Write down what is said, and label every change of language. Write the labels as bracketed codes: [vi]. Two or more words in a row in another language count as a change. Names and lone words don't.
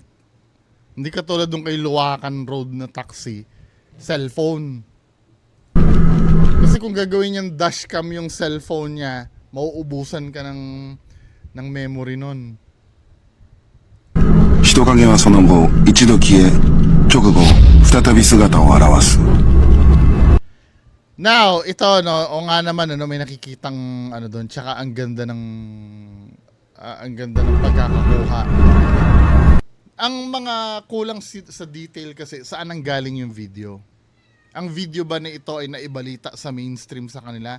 [tl] Hindi katulad nung kay Luwakan Road na taxi, cellphone. Kasi kung gagawin niyang dashcam yung cellphone niya, mauubusan ka ng memory nun. [ja] 人影はその後一度消え直後再び姿を現す [tl] Now, ito no, o nga naman ano, may nakikitang ano doon, tsaka ang ganda ng pagkakakuha. Ang mga kulang sa detail kasi saan ang galing yung video. Ang video ba na ito ay naibalita sa mainstream sa kanila?